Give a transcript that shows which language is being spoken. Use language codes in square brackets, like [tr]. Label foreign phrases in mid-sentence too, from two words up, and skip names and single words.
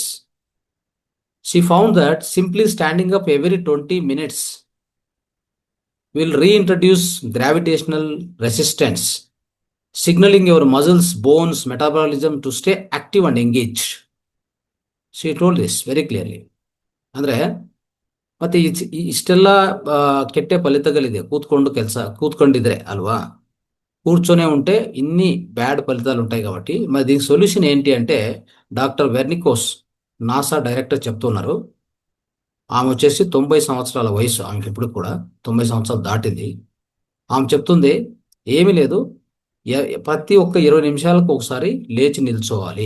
[en] She found that simply standing up every 20 minutes will reintroduce gravitational resistance, signaling your muscles, bones, metabolism to stay active and engaged. She told this very clearly. [kn] ಅಂದ್ರೆ ಮತ್ತೆ ಇಷ್ಟೆಲ್ಲ ಕೆಟ್ಟ ಫಲಿತಗಳಿದೆ ಕೂತ್ಕೊಂಡಿದ್ರೆ [te] అల్వా, కూర్చొనే ఉంటే ఇన్ని బ్యాడ్ ఫలితాలు ఉంటాయి. కాబట్టి మరి దీనికి సొల్యూషన్ ఏంటి అంటే, డాక్టర్ వెర్నికోస్ నాసా డైరెక్టర్ చెప్తున్నారు. ఆమె వచ్చేసి 90 సంవత్సరాల వయసు, ఆమెకి ఇప్పుడు కూడా 90 సంవత్సరాలు దాటింది. ఆమె చెప్తుంది ఏమీ లేదు, ప్రతి ఒక్క 20 నిమిషాలకు ఒకసారి లేచి నిల్చోవాలి.